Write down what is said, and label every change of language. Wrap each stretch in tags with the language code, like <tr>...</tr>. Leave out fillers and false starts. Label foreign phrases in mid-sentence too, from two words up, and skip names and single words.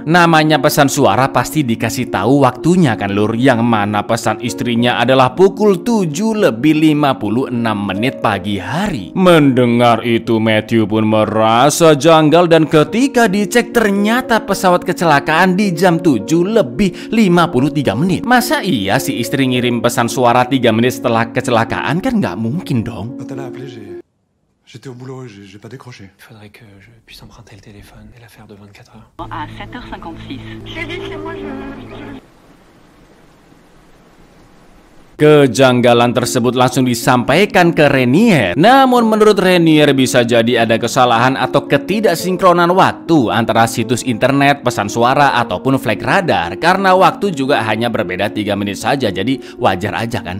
<id>Namanya pesan suara pasti dikasih tahu waktunya kan lur, yang mana pesan istrinya adalah pukul 7:56 pagi hari. Mendengar itu Matthew pun merasa janggal dan ketika dicek ternyata pesawat kecelakaan di jam 7:53. Masa iya si istri ngirim pesan suara 3 menit setelah kecelakaan? Kan nggak mungkin dong.</id> <fr>Quand elle a appelé, j'étais au boulot et j'ai pas décroché. Il faudrait que je puisse emprunter le téléphone et la faire de 24 heures. À 7h56. Chérie, c'est moi,</fr> <id>Kejanggalan tersebut langsung disampaikan ke Rainier. Namun menurut Rainier bisa jadi ada kesalahan atau ketidaksinkronan waktu antara situs internet, pesan suara ataupun</id> <en>flight radar,</en> <id>karena waktu juga hanya berbeda 3 menit saja, jadi wajar aja kan.</id>